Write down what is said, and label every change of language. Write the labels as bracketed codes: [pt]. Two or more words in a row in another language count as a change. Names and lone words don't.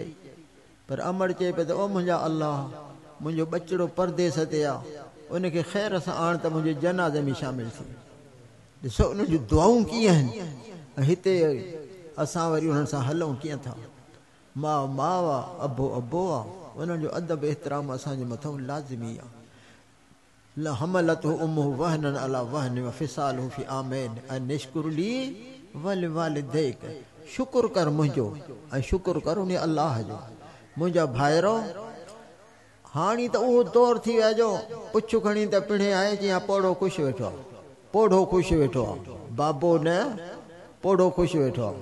[sd] पर अमड़ चए पियो त ओ मुंहिंजा अल्लाह, मुंहिंजो बचिड़ो परदेस ते आहे, उनखे ख़ैर सां आण त मुंहिंजे जनाज़े में शामिल थी। ॾिसो उन जूं दुआऊं कीअं आहिनि, हिते असां वरी उन्हनि सां हलूं कीअं था। माउ माउ आहे, अबो अबो आहे, उन्हनि जो अदब एतिराम असांजे मथां लाज़िमी आहे। [ar] حملته أمه وهنا على وهن وفصاله في عامين أن اشكر لي ولوالديك. [sd] शुक्र कर मुंहिंजो ऐं शुक्र कर उन अल्लाह जो। मुंहिंजा भाइरो, हाणे त उहो दौर थी वियो जो पुछ खणी त पिणे आहे, जीअं पोड़ो ख़ुशि वेठो आहे, पोड़ो ख़ुशि वेठो आहे, बाबो न पोड़ो ख़ुशि वेठो आहे।